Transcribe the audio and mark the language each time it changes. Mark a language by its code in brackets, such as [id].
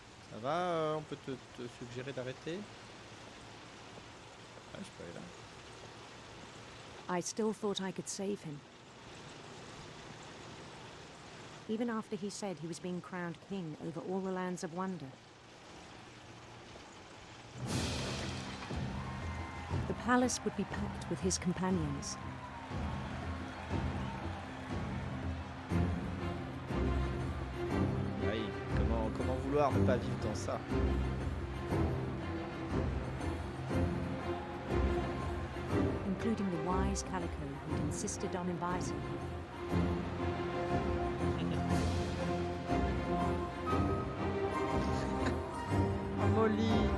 [fr] Ça va, on peut te suggérer d'arrêter? Ah, je peux aller là. [en] I still thought I could save him. Even after he said he was being crowned king over all the lands of wonder. The palace would be packed with his companions. [fr] Oui, comment vouloir ne pas vivre dans ça? [en] Including the wise Calico who'd insisted on inviting him. Molly!